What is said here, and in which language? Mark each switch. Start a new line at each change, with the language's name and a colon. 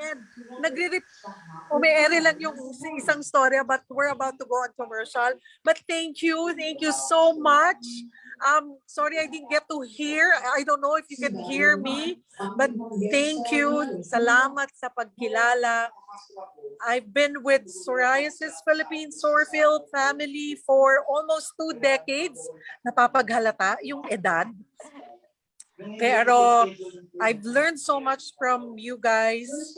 English: And
Filipino: umi-ere lang yung isang
English: story, but we're about to go on commercial. But thank you so much. Sorry I didn't get to hear. I don't know if you can hear me, but thank you.
Filipino: Salamat sa pagkilala.
English: I've been with Psoriasis Philippines Sorfield family for almost 2 decades.
Filipino: Napapaghalata yung edad.
Spanish: Pero
English: I've learned so much from you guys.